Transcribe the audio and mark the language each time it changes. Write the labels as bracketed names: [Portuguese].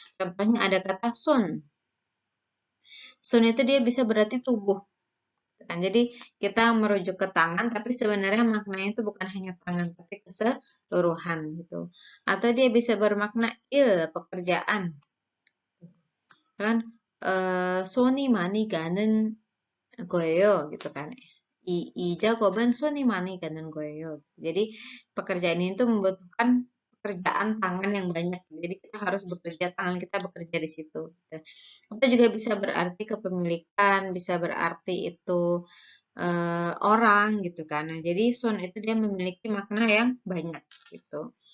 [Indonesian] Contohnya ada kata sun. Sun itu dia bisa berarti tubuh kan. Jadi kita merujuk ke tangan, tapi sebenarnya maknanya itu bukan hanya tangan, tapi keseluruhan gitu. Atau dia bisa bermakna pekerjaan, kan? [Korean] 손이 많이 가는 거예요, [Indonesian] gitu kan? [Korean] 이 작업은 손이 많이 가는 거예요. [Indonesian] Jadi pekerjaan ini tuh membutuhkan pekerjaan tangan yang banyak. Jadi kita harus bekerja, tangan kita bekerja di situ. Gitu. Atau juga bisa berarti kepemilikan, bisa berarti itu orang gitu kan. Nah, jadi sun itu dia memiliki makna yang banyak gitu.